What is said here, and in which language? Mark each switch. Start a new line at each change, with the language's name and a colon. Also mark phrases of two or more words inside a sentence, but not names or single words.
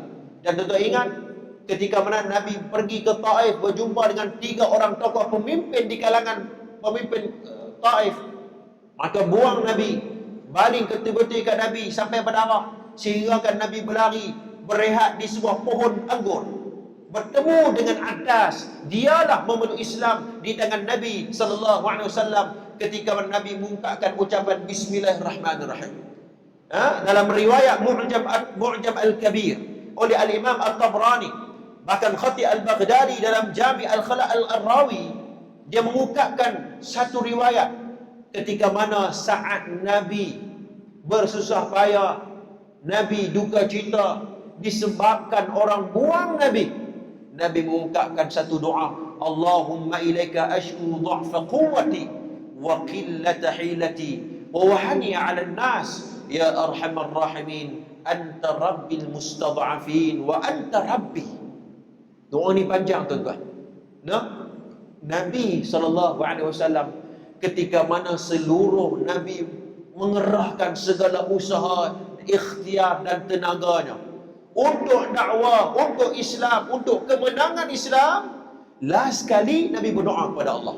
Malay: Dan tuan-tuan ingat, ketika mana Nabi pergi ke Taif berjumpa dengan 3 orang tokoh pemimpin di kalangan pemimpin Taif, maka buang Nabi, baling ketibeti kat Nabi sampai berdarah, sehingga kan Nabi berlari berehat di sebuah pohon anggur, bertemu dengan Adas. Dialah memeluk Islam di tangan Nabi SAW ketika Nabi mengungkapkan ucapan Bismillahirrahmanirrahim. Dalam riwayat Mu'jam Al-Kabir oleh Al-Imam At-Tabrani, bahkan Khatib Al-Baghdadi dalam Jami' Al-Khala' Al-Rawi, dia mengungkapkan satu riwayat ketika mana saat Nabi bersusah payah, Nabi duka cita disebabkan orang buang Nabi. Nabi mengungkapkan satu doa,
Arabic: اللهم إليك أشكو ضعف قوتي وقلة حيلتي وهواني على الناس يا أرحم الراحمين أنت رب المستضعفين وأنت ربي.
Malay: Doa ni panjang tuan-tuan. Nabi SAW ketika mana seluruh Nabi mengerahkan segala usaha, ikhtiar dan tenaganya untuk dakwah, untuk Islam, untuk kemenangan Islam, last sekali Nabi berdoa kepada Allah.